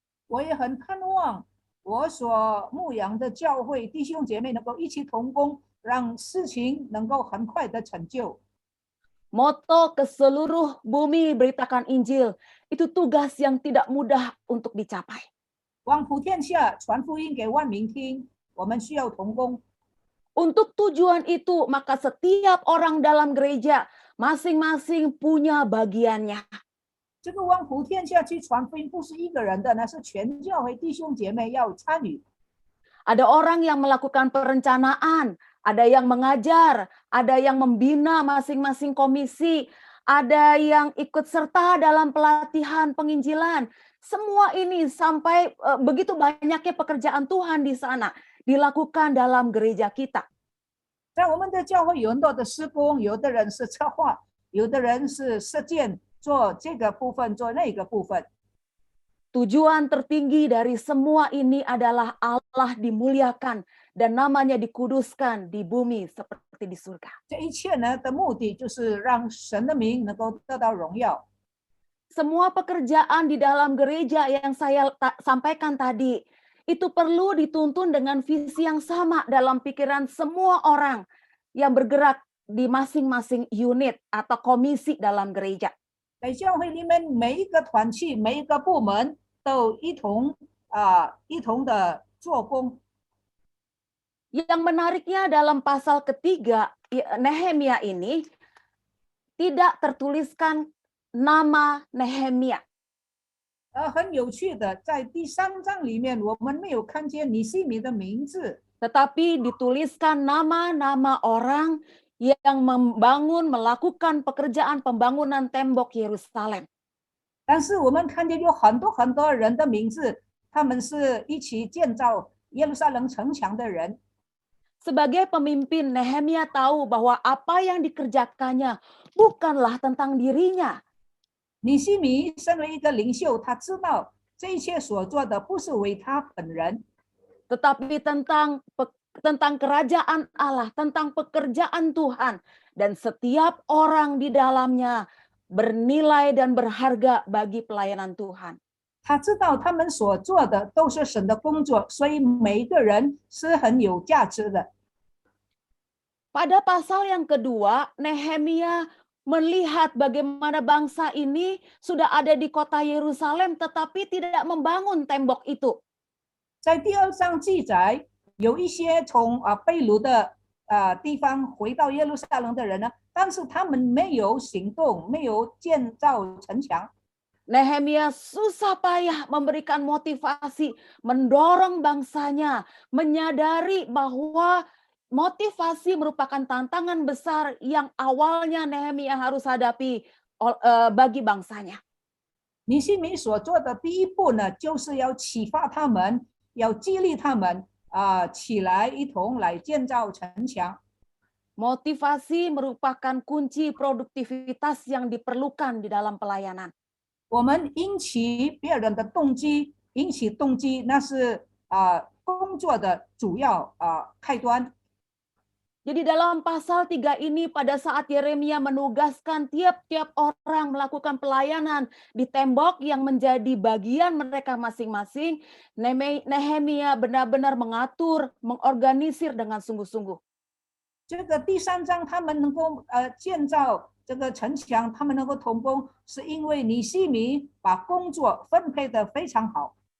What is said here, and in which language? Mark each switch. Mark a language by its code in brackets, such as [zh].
[zh] 我也很盼望我所牧养的教会弟兄姐妹能够一起同工，让事情能够很快的成就。 [id] Moto ke seluruh bumi beritakan Injil, itu tugas yang tidak mudah untuk dicapai. [zh] 往普天下传福音给万民听，我们需要同工。 [id] Untuk tujuan itu, maka setiap orang dalam gereja masing-masing punya bagiannya. [zh] 这个往普天下去传福音不是一个人的，那是全教会弟兄姐妹要参与。 [id] Ada orang yang melakukan perencanaan, ada yang mengajar, ada yang membina masing-masing komisi, ada yang ikut serta dalam pelatihan penginjilan. Semua ini sampai begitu banyaknya pekerjaan Tuhan di sana dilakukan dalam gereja kita. [zh] 在我们的教会有很多的施工，有的人是策划，有的人是实践，做这个部分，做那个部分。 [id] Tujuan tertinggi dari semua ini adalah Allah dimuliakan dan namanya dikuduskan di bumi seperti di surga. [zh] 这一切呢的目的就是让神的名能够得到荣耀。 [id] Semua pekerjaan di dalam gereja yang saya sampaikan tadi, itu perlu dituntun dengan visi yang sama dalam pikiran semua orang yang bergerak di masing-masing unit atau komisi dalam gereja. [zh] 在教会里面，每一个团契、每一个部门都一同的做工。 [id] Yang menariknya dalam pasal ketiga Nehemia ini tidak tertuliskan nama Nehemia. [zh] 很有趣的，在第3章里面，我们没有看见尼西米的名字， [id] Tetapi dituliskan nama-nama orang yang melakukan pekerjaan pembangunan tembok Yerusalem. [zh] 但是我们看见有很多人的名字，他们是一起建造耶路撒冷城墙的人。 [id] Sebagai pemimpin, Nehemia tahu bahwa apa yang dikerjakannya bukanlah tentang dirinya. [zh] 尼西米身为一个领袖，他知道这一切所做的不是为他本人， [id] tetapi tentang kerajaan Allah, tentang pekerjaan Tuhan, dan setiap orang di dalamnya bernilai dan berharga bagi pelayanan Tuhan. [zh] 他知道他们所做的都是神的工作，所以每一个人是很有价值的。 [id] Pada pasal yang kedua, Nehemia melihat bagaimana bangsa ini sudah ada di kota Yerusalem tetapi tidak membangun tembok itu. [zh] 在第2章记载，有一些从被掳的地方回到耶路撒冷的人呢，但是他们没有行动，没有建造城墙。 [id] Nehemia susah payah memberikan motivasi, mendorong bangsanya, menyadari bahwa motivasi merupakan tantangan besar yang awalnya Nehemia harus hadapi bagi bangsanya. [zh] 尼西米所做的第一步呢，就是要启发他们，要激励他们起来，一同来建造城墙。 [id] Motivasi merupakan kunci produktivitas yang diperlukan di dalam pelayanan. [zh] 我们引起别人的动机，引起动机，那是工作的主要开端。 [id] Jadi dalam pasal 3 ini pada saat Yeremia menugaskan tiap-tiap orang melakukan pelayanan di tembok yang menjadi bagian mereka masing-masing, Nehemia benar-benar mengatur, mengorganisir dengan sungguh-sungguh. [zh] 这个第3章他们能够建造这个城墙，他们能够同工，是因为尼西米把工作分配得非常好。